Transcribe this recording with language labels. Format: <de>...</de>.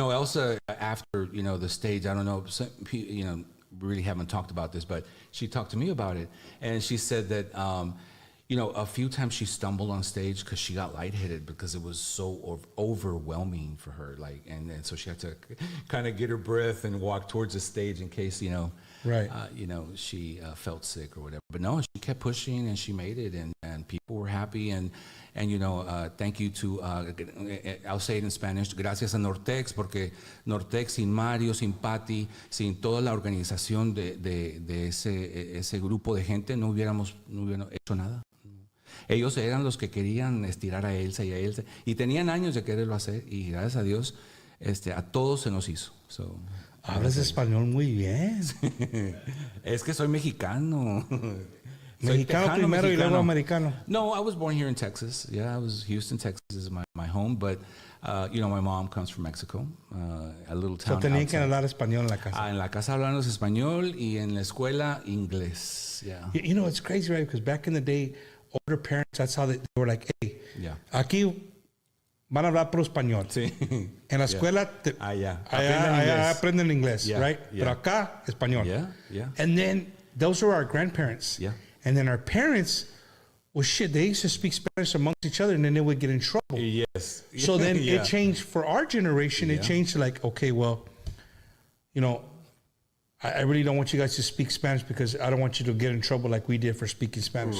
<en>Elsa, after the stage, I don't know, we really haven't talked about this, but she talked to me about it, and she said that a few times she stumbled on stage because she got lightheaded because it was so overwhelming for her, and so she had to kind of get her breath and walk towards the stage in case Right. she felt sick or whatever. But no, she kept pushing and she made it, and people were happy. And thank you to, I'll say it in Spanish,</en> <es>gracias a Nortex, porque Nortex sin Mario, sin Patty, sin toda la organización de ese grupo de gente, no hubieran hecho nada. Ellos eran los que querían estirar a Elsa y tenían años de quererlo hacer, y gracias a Dios, a todos se nos hizo.</es> <en>So,</en> <es>Hablas español muy bien. es que soy mexicano. Mexicano primero y luego americano.</es> <en>No, I was born here in Texas. Yeah, Houston, Texas is my home, but my mom comes from Mexico, a little town.</en> <es>So tenían que</es> <en>outside.</en> <es>hablar español en la casa. En la casa hablamos español y en la escuela inglés.</es> <en>Yeah. It's crazy, right? Because back in the day, older parents, that's how they were like, hey, Yeah.</en> <es>aquí van a hablar por español. Sí. En la escuela, allá aprenden inglés,</es> <en>Yeah, right? yeah.</en> <es>Pero acá, español.</es> <en>Yeah. And then those were our grandparents. Yeah. And then our parents, well, shit, they used to speak Spanish amongst each other, and then they would get in trouble. Yes. So then Yeah. it changed for our generation. It changed to like, okay, well, I really don't want you guys to speak Spanish because I don't want you to get in trouble like we did for speaking Spanish.</en>